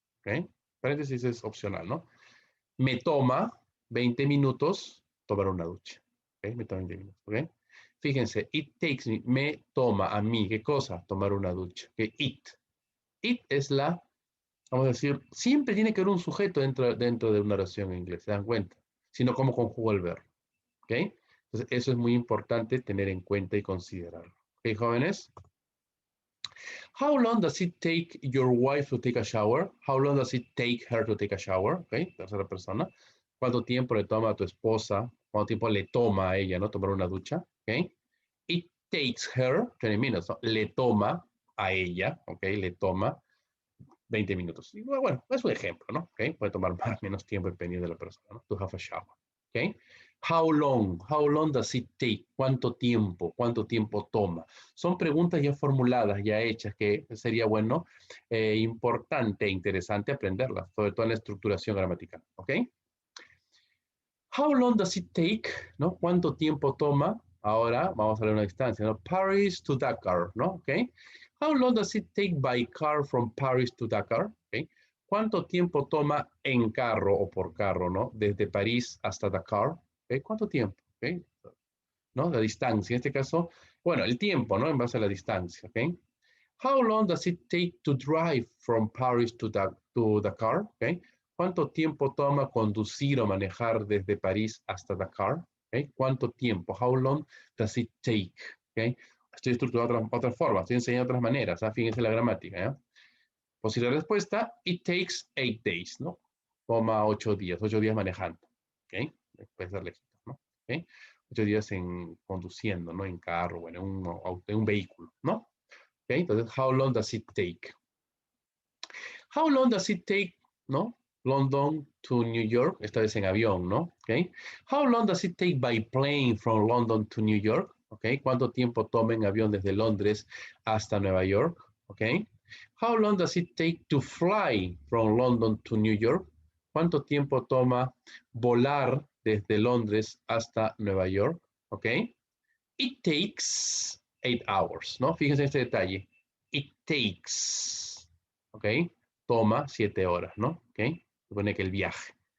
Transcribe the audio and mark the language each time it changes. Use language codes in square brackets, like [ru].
[es] ¿Ok? Paréntesis es opcional, ¿no? Me toma 20 minutos tomar una ducha. ¿Ok? Me toma 20 minutos. ¿Ok? Fíjense, [en] it takes me [es] toma a mí, ¿qué cosa? Tomar una ducha. ¿Ok? It. It es la, vamos a decir, siempre tiene que haber un sujeto dentro de una oración en inglés, ¿se dan cuenta? Sino cómo conjugo el verbo. ¿Ok? Entonces, eso es muy importante tener en cuenta y considerarlo. ¿Ok, jóvenes? [en] How long does it take your wife to take a shower? How long does it take her to take a shower? [es] ¿Ok? Tercera persona. ¿Cuánto tiempo le toma a tu esposa? ¿Cuánto tiempo le toma a ella, no? Tomar una ducha. ¿Ok? [en] It takes her 20 minutes. [es] ¿No? Le toma a ella. ¿Ok? Le toma 20 minutos. Y bueno, es un ejemplo, ¿no? ¿Ok? Puede tomar más o menos tiempo dependiendo de la persona, ¿no? [en] To have a shower. ¿Ok? How long? How long does it take? [es] ¿Cuánto tiempo? ¿Cuánto tiempo toma? Son preguntas ya formuladas, ya hechas, que sería bueno, importante e interesante aprenderlas, sobre todo en la estructuración gramatical. [en] ¿Ok? How long does it take? ¿No? [es] ¿Cuánto tiempo toma? Ahora vamos a ver una distancia, ¿no? Paris to Dakar, ¿no? ¿Ok? [en] How long does it take by car from Paris to Dakar? ¿Ok? [es] ¿Cuánto tiempo toma en carro o por carro, ¿no? Desde París hasta Dakar. ¿Ok? ¿Cuánto tiempo? ¿Ok? ¿No? La distancia, en este caso, bueno, el tiempo, ¿no? En base a la distancia, ¿ok? [en] How long does it take to drive from Paris to Dakar? ¿Ok? [es] ¿Cuánto tiempo toma conducir o manejar desde París hasta Dakar? [en] ¿Ok? [es] ¿Cuánto tiempo? [en] How long does it take? ¿Ok? [es] Estoy estructurando de otra forma, estoy enseñando otras maneras, ¿ah? Fíjense la gramática, ¿eh? Posible respuesta, [en] it takes 8 days, [es] ¿no? Toma 8 días, 8 días manejando, ¿ok? Puede ser lejitos, ¿no? ¿Ok? 8 días conduciendo, ¿no? En carro, bueno, en un vehículo, ¿no? ¿Ok? Entonces, [en] how long does it take? How long does it take, ¿no? [es] London to New York, esta vez en avión, ¿no? ¿Ok? [en] How long does it take by plane from London to New York? ¿Ok? [es] ¿Cuánto tiempo toma en avión desde Londres hasta Nueva York? ¿Ok? [en] How long does it take to fly from London to New York? [es] ¿Cuánto tiempo toma volar desde Londres hasta Nueva York? ¿Ok? [en] It takes 8 hours, [es] ¿no? Fíjense en este detalle. [en] It takes, [es] ¿ok? Toma 7 horas, ¿no? ¿Ok? Supone que el viaje.